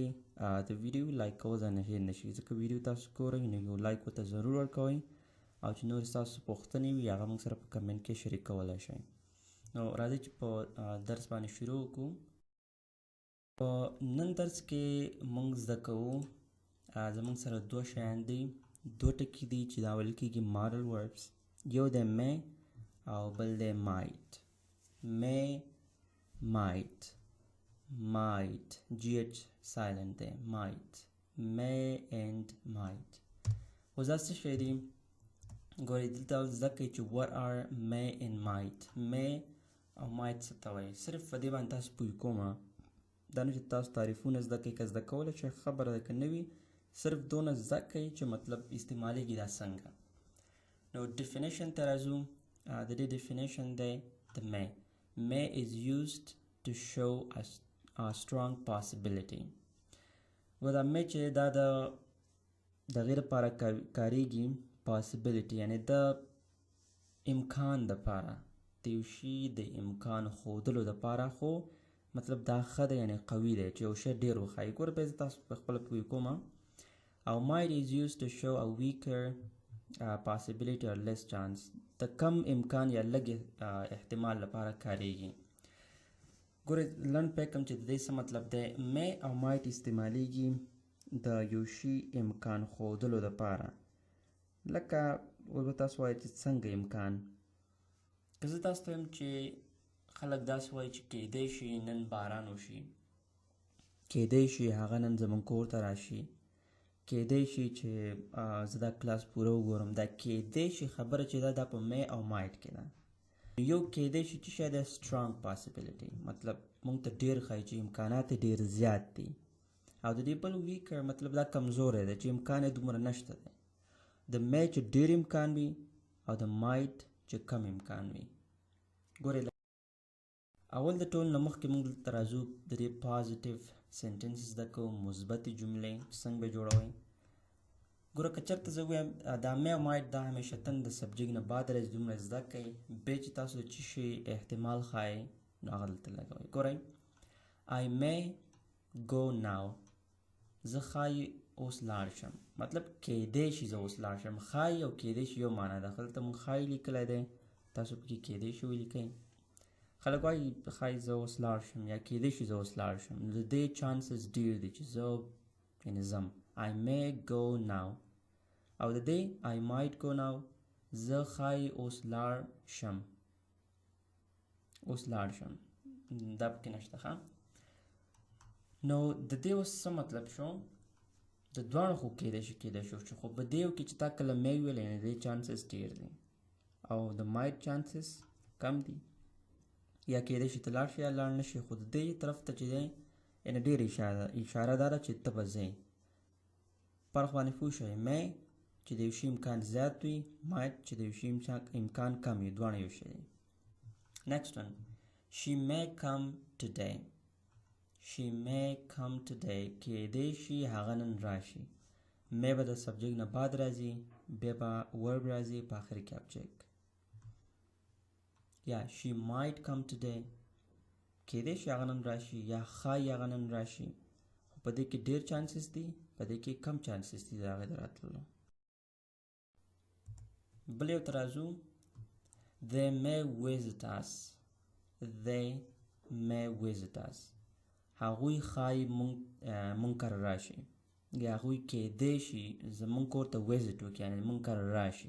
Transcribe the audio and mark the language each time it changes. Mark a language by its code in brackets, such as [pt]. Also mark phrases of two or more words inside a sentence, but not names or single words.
[ps] د ویډیو لایک کول ځانه هېر نه شي ځکه ویډیو تاسو ګورئ نو یو لایک ورته ضرور ورکوئ او چې نور ستاسو پوښتنې وي هغه موږ سره په کمنټ کې شریک کولی شئ. نو راځئ چې په درس باندې شروع وکړو. په نن درس کې موږ زده کوو زموږ سره دوه شیان دي دوه ټکي دي چې دا ویل کېږي [en] modal verbs. [ps] یو دی may او بل دی might. [en] may might gh silent دی might may and might. [ps] اوس دا څه شی دي ګورئ دلته زده کړئ چې [en] what are may and might. [ps] may او might څه ته وایي صرف په دې باندې تاسو پوه کوم دا نه چې تاسو تعریفونه زده کړئ که زده کولی شئ خبره ده که نه وي صرف دونه زده کړئ چې مطلب استعمالیږي دا څنګه. نو ډیفینیشن ته راځو. د دې ډیفینیشن دی د [en] may is used to show a strong possibility. [ps] و دا may چې دا د دغې لپاره کاریږي possibility یعنی د امکان دپاره د یو شي د امکان ښودلو دپاره خو مطلب دا ښه دی یعنی قوي دی چې یو شی ډېر وښایي. ګوره بیا زه تاسو په خپله پوه کوم او [en] might is used to show a weaker possibility or less chance [ps] د کم امکان یا لږ احتمال لپاره کاریږي. ګوره لنډ پیکم چې د دې څه مطلب دی may او might استعمالیږي د یو شي امکان ښودلو دپاره. لکه اوس به تاسو وایئ چې څنګه امکان که زه تاسو ته وایم چې خلک داسې وایي چې کیدی شي نن باران وشي کیدی شي هغه نن زموږ کور ته راشي کیدی شي چې زه دا کلاس پوره وګورم دا کیدی شي خبره چې دا په may او might کې ده. یو کیدی شي چې شاید [en] strong possibility [ps] مطلب موږ ته ډېر ښایي چې امکانات یې ډېر زیات دي او د دې بل weaker مطلب دا کمزوری دی چې امکان یې دومره نشته دی. د may چې ډېر امکان وي او د might چې کم امکان وي. ګورئ اول د ټول نه مخکې موږ دلته راځو د دې [en] positive sentence [ps] زده کوو مثبتې جملې څنګه به جوړوئ. ګوره که چېرته زه ووایم دا may او might دا همیشتن د سبجیکټ نه بعد راځي دومره زده کوئ بیا چې تاسو د څه شي احتمال ښایئ نو هغه دلته لګوئ. ګورئ [en] I may go now [ps] زه ښایي اوس لاړ شم مطلب کیدی شي زه اوس لاړ شم. ښایي او کیدی شي یو معنا ده دلته موږ ښایي لیکلی دی تاسو پکې کیدی شي ولیکئ. خلک وایي ښایي زه اوس لاړ شم یا کیدی شي زه اوس لاړ شم نو د دې چانسز ډېر دي چې زه یعنې ځم. [en] I may go now [ps] او د دې [en] I might go now [ps] زه ښایي اوس لاړ شم دا پکې نشته ښه. نو د دې اوس څه مطلب شو د دواړو خو کیدی شي خو په دې یو کې چې تا کله may ویل یعنې د دې چانسز ډېر دي او د might چانسز کم دي یا کیدی شي ته لاړ شي یا لاړ نه شي خو د دې طرف ته چې دی یعنې ډېر اشاره دا ده چې ته به ځې. فرق باندې پوه شئ may چې د یو شي امکان زیات وي might چې د یو شي امکان کم وي دواړه یو شی دی. [en] next one she may come today [ps] کیدی شي هغه نن راشي. may به د سبجیکټ نه بعد راځي بیا به ورب راځي په آخر کې object. یا [en] she might come today [ps] کیدی شي هغه نن راشي یا ښایي هغه نن راشي خو په دې کې ډېر چانسز دي په دې کې کم چانسز دي د هغې د راتللو. بل یو ته راځو [en] they may visit us [ps] هغوی ښایي مونږ کره راشي یا هغوی کیدی شي زمونږ کور ته ویزټ وکړي یعنې مونږ کره راشي.